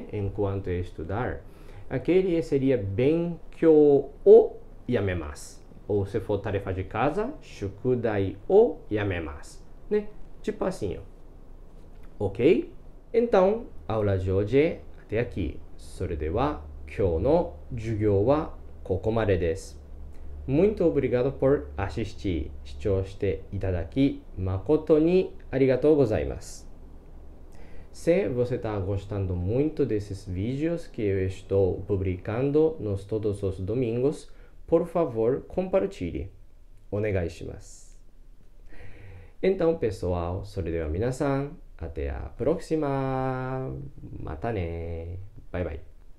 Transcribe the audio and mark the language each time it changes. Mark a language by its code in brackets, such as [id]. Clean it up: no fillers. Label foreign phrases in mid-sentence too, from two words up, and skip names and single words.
[pt] Enquanto ia estudar, aquele seria [ja] 勉強をやめます. [pt] Ou se for tarefa de casa, [ja] 宿題をやめます, [pt] né? Tipo assim, ó. Ok? Então, a aula de hoje é até aqui. [ja] それでは、今日の授業はここまでです。 [pt] Muito obrigado por assistir. [ja] 視聴していただき、誠にありがとうございます。 [pt] Se você está gostando muito desses vídeos que eu estou publicando nos todos os domingos, por favor, compartilhe. [ja] お願いします. [pt] Então, pessoal, [ja] それでは皆さん、 [pt] até a próxima. [ja] またね. [en] Bye bye.